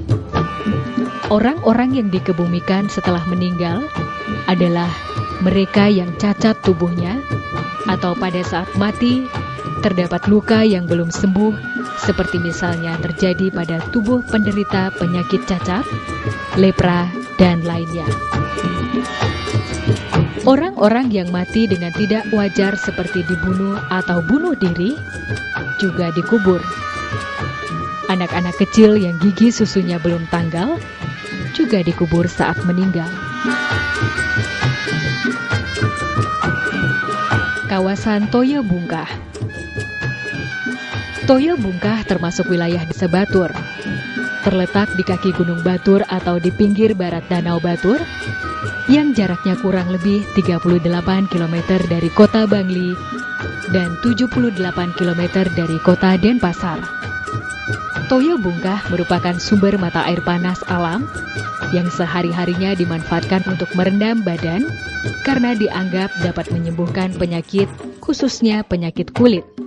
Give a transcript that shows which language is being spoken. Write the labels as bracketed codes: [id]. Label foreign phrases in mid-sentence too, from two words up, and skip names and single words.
[id] Orang-orang yang dikebumikan setelah meninggal adalah mereka yang cacat tubuhnya atau pada saat mati terdapat luka yang belum sembuh, seperti misalnya terjadi pada tubuh penderita penyakit cacat, lepra, dan lainnya. Orang-orang yang mati dengan tidak wajar seperti dibunuh atau bunuh diri juga dikubur. Anak-anak kecil yang gigi susunya belum tanggal juga dikubur saat meninggal. Kawasan Toyo Bungkah. Toyo Bungkah termasuk wilayah Desa Batur. Terletak di kaki Gunung Batur atau di pinggir barat Danau Batur, yang jaraknya kurang lebih 38 km dari kota Bangli dan 78 km dari kota Denpasar. Toyo Bungkah merupakan sumber mata air panas alam yang sehari-harinya dimanfaatkan untuk merendam badan karena dianggap dapat menyembuhkan penyakit, khususnya penyakit kulit.